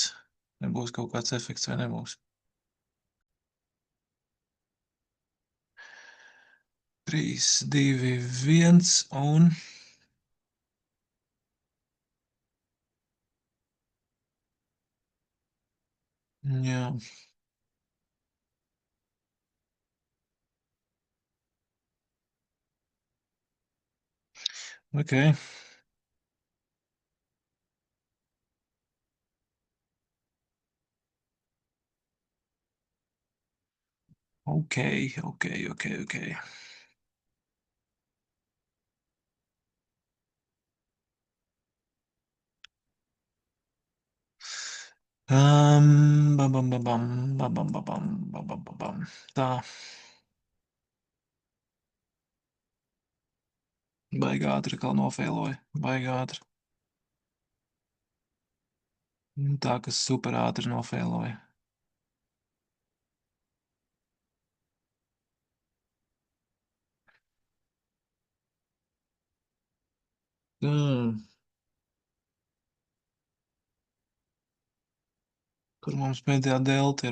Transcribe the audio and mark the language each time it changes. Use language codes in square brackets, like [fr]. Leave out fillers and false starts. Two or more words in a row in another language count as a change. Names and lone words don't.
[lv] Nebūs kaut kāds efekts vai nebūs. 3, 2, 1 un... Jā. Ok. Ok, ok, ok, ok. Bam, bam, bam, bam, bam, bam, bam, bam, bam, bam, bam, bam. Tā, baigā ātri kā nofēloja. Baigā ātri. Tā, kas super ātri nofēloja. Tā, kur mums pēdējā delta ir?